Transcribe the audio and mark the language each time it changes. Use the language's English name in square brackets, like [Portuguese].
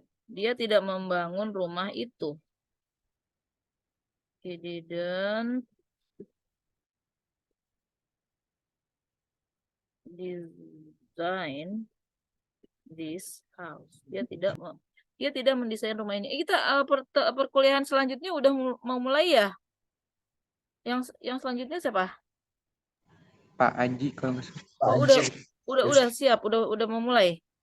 [Indonesian] Dia tidak membangun rumah itu. [English] He didn't design this house. [Indonesian] Dia tidak mendesain rumah ini. Kita perkuliahan selanjutnya udah mau mulai ya? Yang selanjutnya siapa? Pak Aji kalau nggak salah. Oh, udah siap, udah mau mulai.